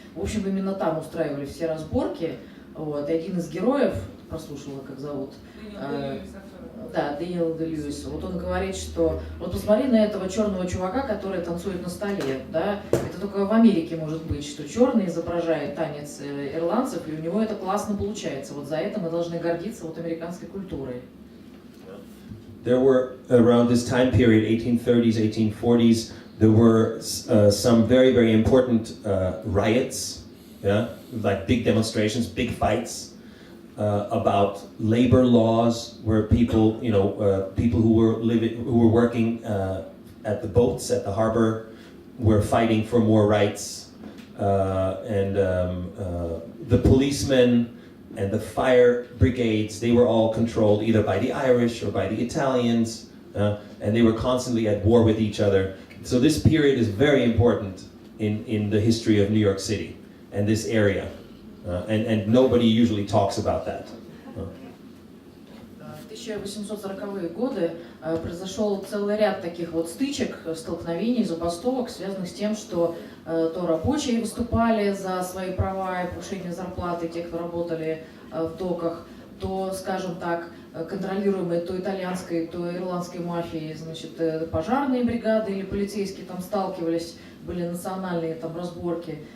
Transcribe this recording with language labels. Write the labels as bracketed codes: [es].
[ru] В общем, именно там устраивали все разборки. Вот. И один из героев, прослушала, как зовут, да, Дэниел Дэ-Льюис, вот он говорит, что вот посмотри на этого черного чувака, который танцует на столе, да, это только в Америке может быть, что черный изображает танец ирландцев, и у него это классно получается. Вот за это мы должны гордиться вот американской культурой. [en] there were, around this time period, 1830s, 1840s, there were some very, very important riots, yeah, like big demonstrations, big fights about labor laws, where people, people who were working at the boats at the harbor were fighting for more rights, and the policemen and the fire brigades, they were all controlled either by the Irish or by the Italians, and they were constantly at war with each other. So this period is very important in the history of New York City and this area, and nobody usually talks about that. [ru] В 1840-е годы произошел целый ряд таких вот стычек, столкновений, забастовок, связанных с тем, что то рабочие выступали за свои права и повышение зарплаты тех, кто работали в доках, то, скажем так, контролируемые то итальянской, то ирландской мафией, значит, пожарные бригады или полицейские там сталкивались, были национальные там разборки.